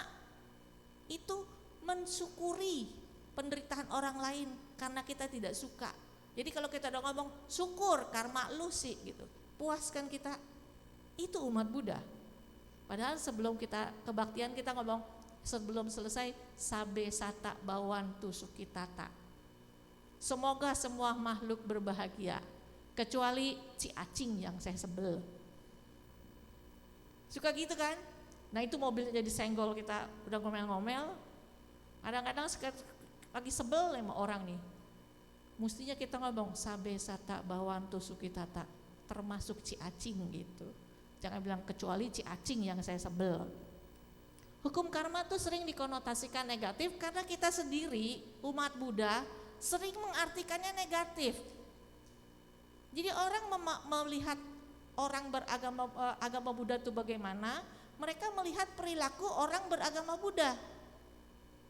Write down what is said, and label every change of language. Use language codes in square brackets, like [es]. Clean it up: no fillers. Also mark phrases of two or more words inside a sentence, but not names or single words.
[id] Itu mensyukuri penderitaan orang lain karena kita tidak suka. Jadi kalau kita udah ngomong syukur karma lu sih gitu, puaskan kita, itu umat Buddha. Padahal sebelum kita kebaktian kita ngomong sebelum selesai [pi] sabe sata bawantu sukitata. [id] Semoga semua makhluk berbahagia kecuali si acing yang saya sebel. Suka gitu kan? Nah itu mobilnya jadi senggol kita udah ngomel-ngomel. Kadang-kadang lagi sebel sama orang nih. Mestinya kita ngomong [pi] sabe sata bawantu sukitata, [id] termasuk ci acing gitu. Jangan bilang kecuali ci acing yang saya sebel. Hukum karma tuh sering dikonotasikan negatif karena kita sendiri umat Buddha sering mengartikannya negatif. Jadi orang melihat orang beragama agama Buddha itu bagaimana, mereka melihat perilaku orang beragama Buddha.